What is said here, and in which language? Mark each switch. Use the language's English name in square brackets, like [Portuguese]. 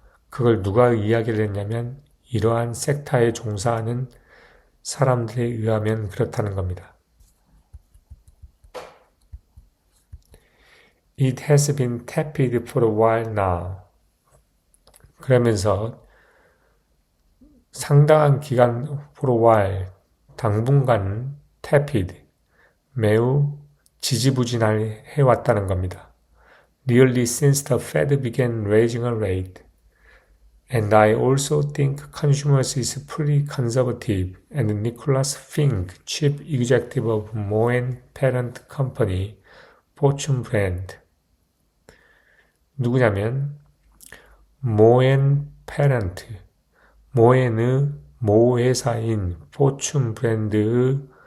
[Korean] 그걸 누가 이야기를 했냐면 이러한 섹터에 종사하는 사람들에 의하면 그렇다는 겁니다. [English] It has been tepid for a while now. [Korean] 그러면서 상당한 기간 [English] for a while, [Korean] 당분간 tepid, 매우 지지부진해 왔다는 겁니다. [English] Nearly since the Fed began raising a rate. And I also think consumers is pretty conservative. And Nicholas Fink, chief executive of Moen parent company, Fortune Brand. [Korean] 누구냐면 모엔 페런트, 모엔의 모회사인 포춘 브랜드의